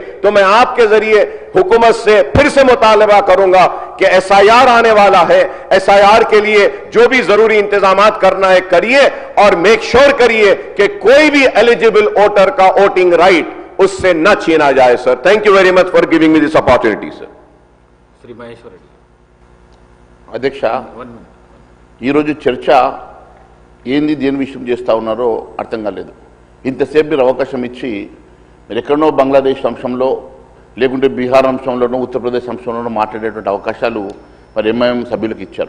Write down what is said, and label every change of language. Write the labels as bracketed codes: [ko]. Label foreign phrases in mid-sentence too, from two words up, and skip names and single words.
[ur] تو میں آپ کے ذریعے حکومت سے پھر سے مطالبہ کروں گا کہ SIR آنے والا ہے، SIR کے لیے جو بھی ضروری انتظامات کرنا ہے کریے، اور [en] make sure [ur] کریے کہ کوئی بھی [en] eligible voter [ur] کا [en] voting right [ur] اس سے نہ چھینا جائے۔ [en] sir thank you very much for giving me this opportunity sir. [te] శ్రీ మహేశ్వర రెడ్డి అధ్యక్ష, ఈరోజు చర్చ ఏంది, దేని విషయం చేస్తూ ఉన్నారో అర్థం కాలేదు. ఇంతసేపు మీరు అవకాశం ఇచ్చి మీరు ఎక్కడనో బంగ్లాదేశ్ అంశంలో, లేకుంటే బీహార్ అంశంలోనో, ఉత్తరప్రదేశ్ అంశంలోనో మాట్లాడేటువంటి అవకాశాలు మరి MIM సభ్యులకు ఇచ్చారు.